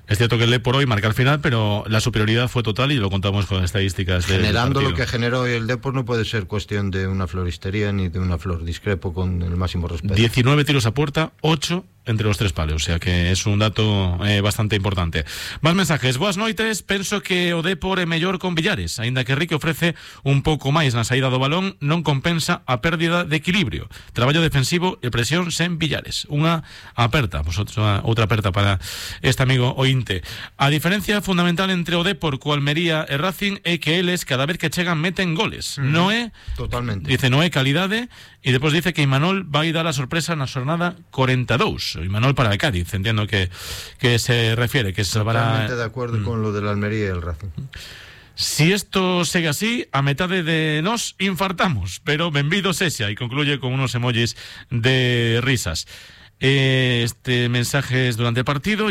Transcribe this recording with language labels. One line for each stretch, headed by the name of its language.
Spanish: Es cierto que el Depor hoy marca el final, pero la superioridad fue total y lo contamos con estadísticas. Generando lo que generó hoy el Depor, no puede ser cuestión de una floristería ni de una flor. Discrepo con el máximo respeto. 19 tiros a puerta, 8 entre los tres palos, o sea que es un dato bastante importante. Más mensajes.
Galician: Buenas noites, penso que o Depor é mellor con Villares, ainda que Rique ofrece un pouco máis na saída do balón, non compensa a pérdida de equilibrio, traballo defensivo e presión sen Villares. Unha aperta, pues outra aperta para este amigo ointe. A diferencia fundamental entre o Depor co Almería e Racing é que eles cada vez que chegan meten goles. Mm-hmm. Noé, totalmente. Dice: Noé, calidade. E depois dice que Imanol vai dar a sorpresa na xornada 42.
Spanish: Y Manuel para el Cádiz, entiendo que se refiere, que se salvará. Totalmente de acuerdo con lo de la Almería y el Racing. Si esto sigue así, a mitad de nos infartamos,
Galician: pero benvido sexa.
Spanish: Y concluye con unos emojis de risas. Este mensaje es durante el partido.